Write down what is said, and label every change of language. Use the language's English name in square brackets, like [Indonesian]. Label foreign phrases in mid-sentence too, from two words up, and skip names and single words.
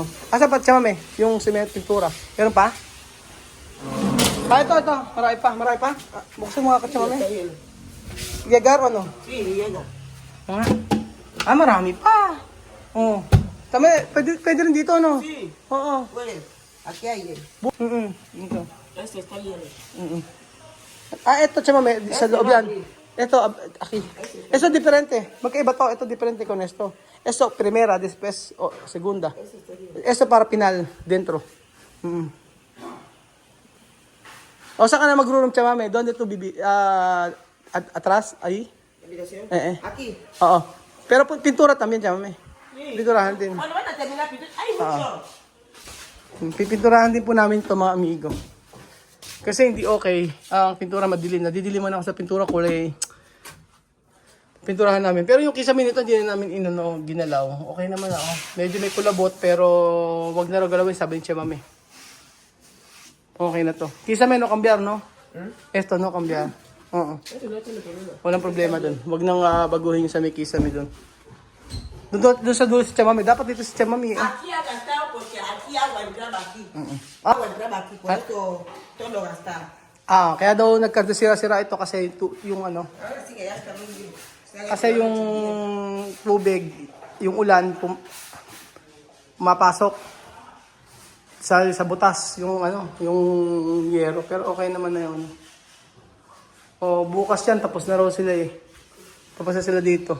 [Filipino] Asan pa siya, Mame? Yung semento pintura. Meron pa? Ito. Marami pa. Buksan mo nga ka siya, Mame. Yagar ano? Sí, yan. Marami pa. Oh. Tama, pwede rin dito, no? [Spanish] Sí. [Filipino] Oo. [Spanish] Bueno, aquí hay. [Filipino] Ito. [Spanish] Este está bien. [Filipino] Ito siya, Mame. Sa loob yan. Ito, aquí. Ito diferente. Magkaiba to. [Spanish] Ito diferente con esto. Ito, primera, después, segunda. Ito para pinal, dentro. [Filipino] O, saan ka na mag-room siya, Mame? Doon dito, atras, [Spanish] ahí? ¿Habitación? Aquí. Aquí. [Filipino] Oo. Pero pintura también siya, Mame. Pinturahan din. [Spanish] Cuando van a terminar pintura, hay mucho. [Filipino] Pipinturahan din po namin ito, mga amigo. Kasi hindi okay. Ang pintura madilim. Nadidiliman ako sa pintura kulay. Pinturahan namin. Pero yung kisame nito, hindi na namin ginalaw. Okay naman ako. Medyo may kulabot, pero wag na raw galawin, sabi ni Mame. Okay na to. Kisame [Spanish] no cambiar, [Filipino] no? [Spanish] Esto no cambiar. [Filipino] Oo. Walang problema dun. Wag nang baguhin yung sa may kisame dun. Doon sa dulo si Mame. Dapat dito si Mame. [Spanish] Aquí ha gastado porque aquí agua entraba aquí. Agua entraba aquí, por eso todo lo gastaba. [Filipino] Kaya daw nagkasira-sira ito kasi yung ano. [Spanish] Ahora sí que ya está muy bien. [Filipino] Kasi yung tubig, yung ulan, mapasok sa butas, yung yero. Pero okay naman na yun. Bukas yan, tapos na raw sila eh. Tapos na sila dito.